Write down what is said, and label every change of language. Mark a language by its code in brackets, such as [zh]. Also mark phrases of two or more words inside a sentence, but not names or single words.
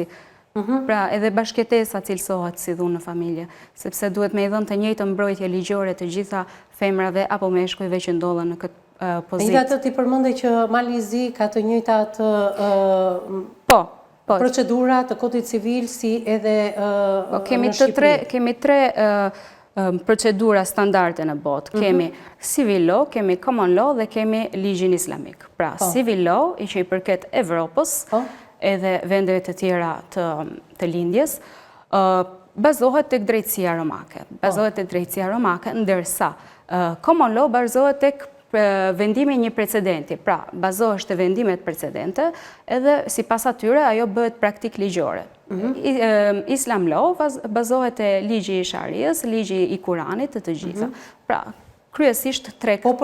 [sq] Pra edhe bashkëtesa cilësohet si dhunë në familje, sepse duhet me i dhënë të njëjtën mbrojtje ligjore të gjitha femrave apo meshkujve që ndodhen në këtë pozitë. Nga ti përmendë që Malizi ka të njëjtat procedura të kodit civil si edhe në Shqipëri. Kemi tre procedura standarde në botë. Kemi [en] civil law, [sq] kemi [en] common law [sq] dhe kemi ligjin islamik. Pra, [en] civil law, [sq] i që i përket Evropës, edhe vendeve të tjera të lindjes, bazohet tek drejtësia romake. Ndërsa [en] common law [sq] bazohet tek vendimi një precedenti. Pra, bazohet te vendimet precedente, edhe si pas atyre ajo bëhet praktik ligjore. [en] Islam law [sq] bazohet te ligji i Shariës, ligji i Kuranit të gjitha. Pra, kryesisht këto tre janë në botë.